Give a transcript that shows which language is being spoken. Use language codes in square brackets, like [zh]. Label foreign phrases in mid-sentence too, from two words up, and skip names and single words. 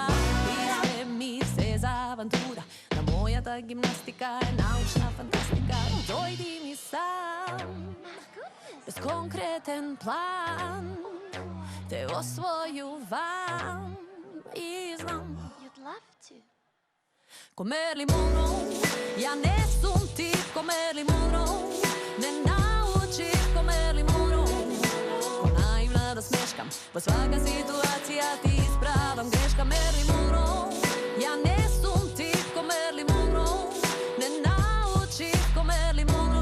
[mk] И ми се за авантура, на мојата гимнастика е научна фантастика. Дојди ми сам, без конкретен план, те освојувам и знам. [en] You'd love to. [mk] Ко Мерилин Монро, ја не сум тип ко Мерилин Монро, не научив ко Мерилин Монро. Ко наивна да смешкам, во свака ситуација ти исправам грешка, Мерилин Монро. Ја не сум тип ко Мерилин Монро, не научив ко Мерилин Монро.